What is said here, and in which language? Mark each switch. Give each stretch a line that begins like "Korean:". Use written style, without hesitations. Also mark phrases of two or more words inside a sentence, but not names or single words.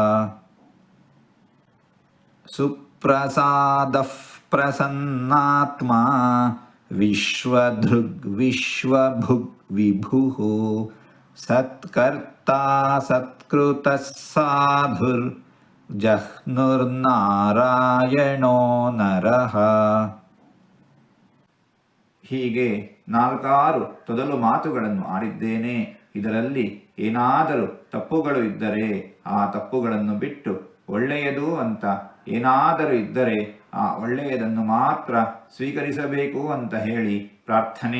Sanskrit: ಸುಪ್ರಸಾದಃ ಪ್ರಸನ್ನಾತ್ಮಾ ವಿಶ್ವಧೃಗ್ ವಿಶ್ವಭುಗ್ ವಿಭುಃ ಸತ್ಕರ್ತಾ ಸತ್ಕೃತಃ ಸಾಧುರ್ ಜಹ್ನುರ್ನಾರಾಯಣೋ ನರಃ.
Kannada: ಹೀಗೆ 4 ತೊದಲು ಮಾತುಗಳನ್ನು ಆಡಿದ್ದೇನೆ. ಇದರಲ್ಲಿ ಏನಾದರೂ ತಪ್ಪುಗಳು ಇದ್ದರೆ ಆ ತಪ್ಪುಗಳನ್ನು ಬಿಟ್ಟು ಒಳ್ಳೆಯದು ಅಂತ ಏನಾದರೂ ಇದ್ದರೆ ಆ ಒಳ್ಳೆಯದನ್ನು ಮಾತ್ರ ಸ್ವೀಕರಿಸಬೇಕು ಅಂತ ಹೇಳಿ ಪ್ರಾರ್ಥನೆ.